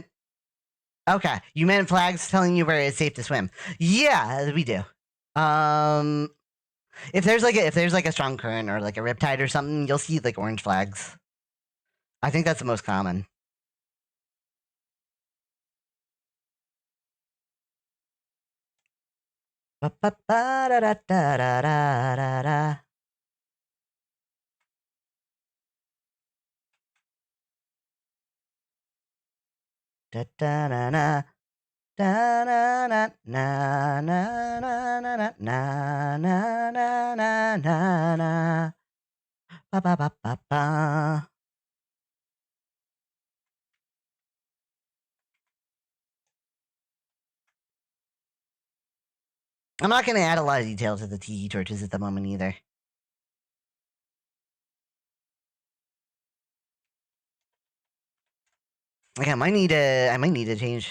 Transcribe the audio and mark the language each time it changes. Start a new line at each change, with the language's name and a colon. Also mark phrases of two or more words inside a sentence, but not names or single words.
English: Okay, you meant flags telling you where it's safe to swim. Yeah, we do. If there's like a strong current or like a riptide or something, you'll see like orange flags. I think that's the most common. Ba ba ba da da da da da da. Da da na na. Da na na na na na na na na na na na na. Ba ba ba ba ba. I'm not gonna add a lot of detail to the tiki torches at the moment either. Like I might need to change.